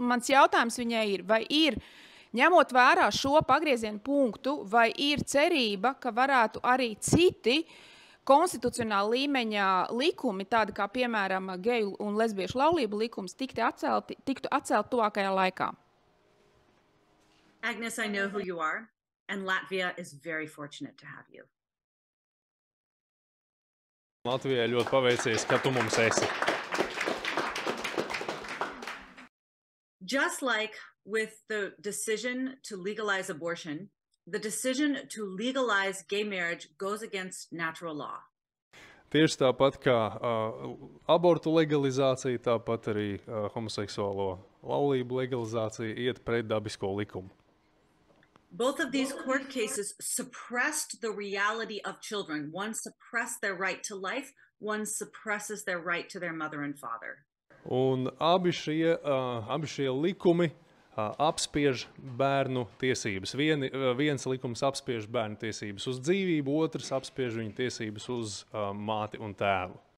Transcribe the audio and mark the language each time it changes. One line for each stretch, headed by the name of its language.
Latvian: Un mans jautājums viņai ir, vai ir, ņemot vērā šo pagriezienu punktu, vai ir cerība, ka varētu arī citi konstitucionāla līmeņa likumi, tādi kā, piemēram, geju un lesbiešu laulību likums, tiktu atcelt tuvākajā laikā?
English: Agnes, I know who you are, and Latvia is very fortunate to have you.
Latvian: Latvijai ļoti paveicies, ka tu mums esi.
English: Just like with the decision to legalize abortion, the decision to legalize gay marriage goes against natural law.
Latvian: Tieši tāpat kā abortu legalizācija, tāpat arī homoseksuālo laulību legalizācija iet pret dabisko likumu.
English: Both of these court cases suppressed the reality of children. One suppressed their right to life, one suppresses their right to their mother and father.
Latvian: Un abi šie likumi apspiež bērnu tiesības. Viens likums apspiež bērnu tiesības uz dzīvību, otrs apspiež viņu tiesības uz māti un tēvu.